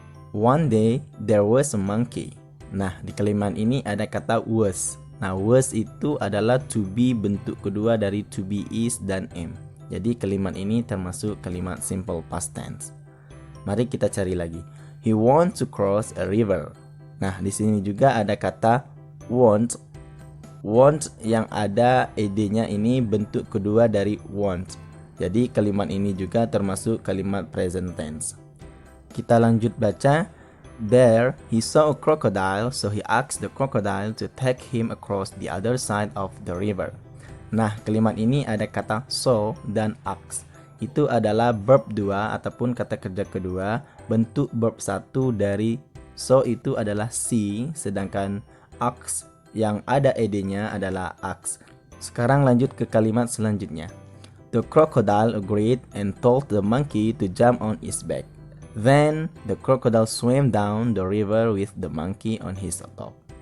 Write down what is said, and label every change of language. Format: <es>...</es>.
<en>One day there was a monkey.</en> <id>Nah, di kalimat ini ada kata was. Nah, was itu adalah to be bentuk kedua dari to be, is, dan am. Jadi kalimat ini termasuk kalimat simple past tense. Mari kita cari lagi.</id> <en>He wants to cross a river.</en> <id>Nah, di sini juga ada kata want. Want yang ada ed-nya ini bentuk kedua dari want. Jadi kalimat ini juga termasuk kalimat present tense. Kita lanjut baca.</id> <en>There he saw a crocodile, so he asked the crocodile to take him across the other side of the river.</en> <id>Nah, kalimat ini ada kata saw dan asked. Itu adalah verb 2 ataupun kata kerja kedua, bentuk verb 1 dari saw itu adalah see, sedangkan asked yang ada ed-nya adalah asked. Sekarang lanjut ke kalimat selanjutnya.</id> <en>The crocodile agreed and told the monkey to jump on its back. Then the crocodile swam down the river with the monkey on his top.</en>